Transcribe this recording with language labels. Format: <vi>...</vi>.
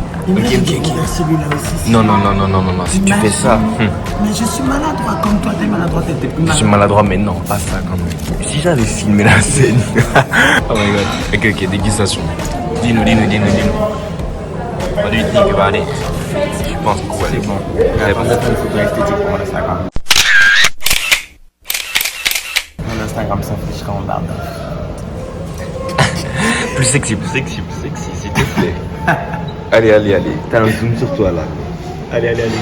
<fr>Ok. Celui-là aussi. Non, si tu fais ça. Mais je suis maladroit comme toi, t'es maladroit, t'es plus Je suis maladroit, mais non, pas ça quand même. Si j'avais filmé la scène.</fr> <en>Oh my god.</en> <fr>Ok, dégustation. Dis-nous.</fr> <en>What do you think about it?</en> <fr>Je pense quoi, elle est bon. Attends, je vais faire une photo esthétique pour mon Instagram. Mon Instagram s'affichera en barre d'infos. Plus sexy, s'il te plaît. Allez. T'as un zoom sur toi là. Allez.</fr>